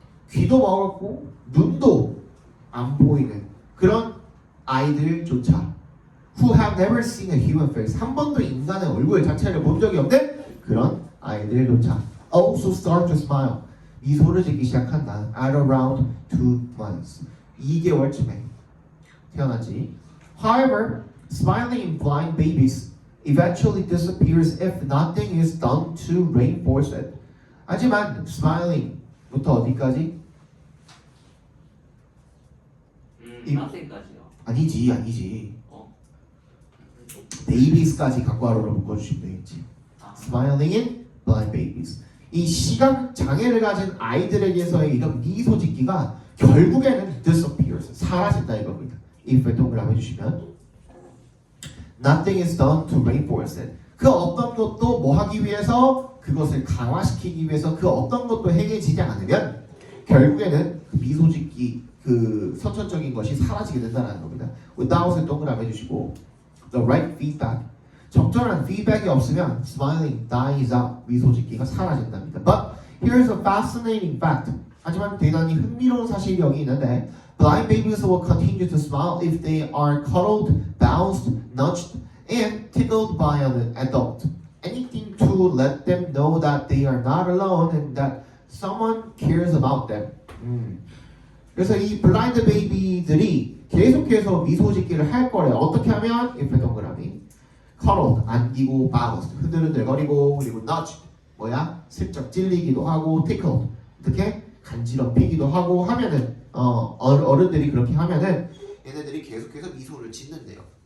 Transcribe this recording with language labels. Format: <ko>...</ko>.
<ko>귀도 먹었고 눈도 안 보이는 그런 아이들조차</ko> <en>who have never seen a human face,</en> <ko>한 번도 인간의 얼굴 자체를 본 적이 없는 그런 아이들조차</ko> <en>also start to smile,</en> <ko>미소를 짓기 시작한다.</ko> <en>at around 2 months,</en> <ko>2개월쯤에 태어나지.</ko> <en>However, smiling in blind babies eventually disappears if nothing is done to reinforce it.</en> <ko>하지만 smiling부터 어디까지? 학생까지요. 아니지. babies까지 각괄호로 묶어주시면 되겠지.</ko> <en>Smiling in blind babies.</en> <ko>이 시각 장애를 가진 아이들에게서의 이런 미소 짓기가 결국에는 disappears, 사라진다 이겁니다.</ko> <en>if</en> <ko>동그라미 해주시면</ko> <en>nothing is done to reinforce it.</en> <ko>그 어떤 것도 뭐 하기 위해서 그것을 강화시키기 위해서 그 어떤 것도 행해지지 않으면 결국에는 그 미소 짓기 그 선천적인 것이 사라지게 된다는 겁니다. without을 동그라미 해주시고</ko> <en>the right feedback</en> <ko>적절한 feedback이 없으면</ko> <en>smiling dies out</en> <ko>미소 짓기가 사라진답니다.</ko> <en>But here's a fascinating fact.</en> <ko>하지만 대단히 흥미로운 사실이 여기 있는데</ko> <en>blind babies will continue to smile if they are cuddled, bounced, nudged, and tickled by an adult. Anything to let them know that they are not alone and that someone cares about them.</en> <ko>그래서 이 블라인드 베이비들이 계속해서 미소 짓기를 할 거래요. 어떻게 하면? 옆에 동그라미 cuddled, 안기고 bounced, 흔들흔들거리고 그리고 nudged, 뭐야? 슬쩍 찔리기도 하고 tickled, 어떻게? 간지럽히기도 하고 하면은 어른들이 그렇게 하면은 얘네들이 계속해서 미소를 짓는데요.</ko>